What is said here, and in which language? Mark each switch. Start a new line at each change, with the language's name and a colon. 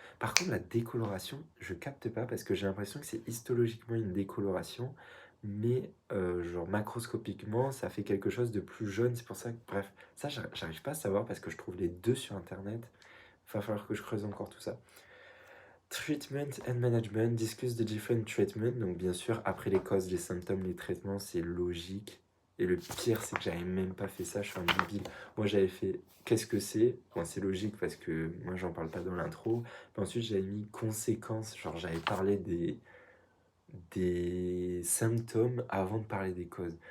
French: Par contre, la décoloration, je capte pas parce que j'ai l'impression que c'est histologiquement une décoloration, mais genre macroscopiquement, ça fait quelque chose de plus jaune. C'est pour ça que, bref, ça, j'arrive pas à savoir parce que je trouve les deux sur internet. Il va falloir que je creuse encore tout ça.
English: Treatment and management, discuss the different treatments.
French: Donc, bien sûr, après les causes, les symptômes, les traitements, c'est logique. Et le pire, c'est que j'avais même pas fait ça, je suis un débile. Moi, j'avais fait qu'est-ce que c'est. Bon, c'est logique parce que moi, j'en parle pas dans l'intro. Mais ensuite, j'avais mis conséquences. Genre, j'avais parlé des symptômes avant de parler des causes.